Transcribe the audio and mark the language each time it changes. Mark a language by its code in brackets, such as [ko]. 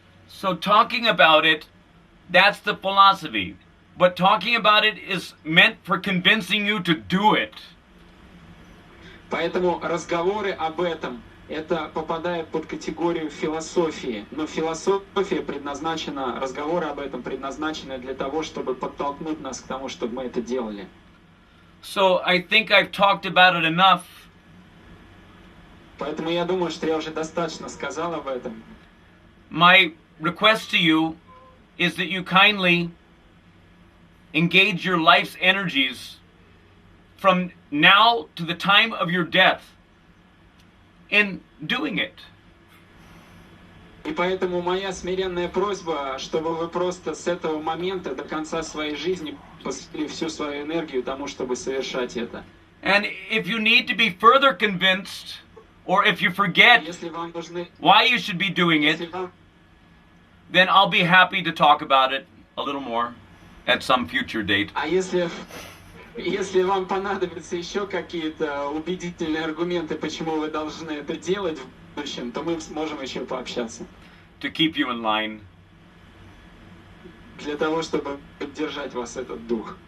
[en] So talking about it, that's the philosophy. But talking about it is meant for convincing you to do it. [ru] Поэтому разговоры об этом, это попадает под категорию философии. Но философия предназначена, разговоры об этом предназначены для того, чтобы подтолкнуть нас к тому, чтобы мы это делали. [en] So I think I've talked about it enough. [ru] Поэтому я думаю, что я уже достаточно сказал об этом. [en] My request to you is that you kindly engage your life's energies from now to the time of your death in doing it. [ru] И поэтому моя смиренная просьба, чтобы вы просто с этого момента до конца своей жизни посвятили всю свою энергию тому, чтобы совершать это. [en] And if you need to be further convinced, or if you forget [ru] Если вам нужны, [en] why you should be doing [ru] если [en] it, [ru] вам, [en] then I'll be happy to talk about it a little more at some future date. [ru] а если вам понадобятся еще какие-то убедительные аргументы, почему вы должны это делать в будущем, то мы сможем еще пообщаться. [en] To keep you in line. [ru] Для того, чтобы поддержать вас этот дух.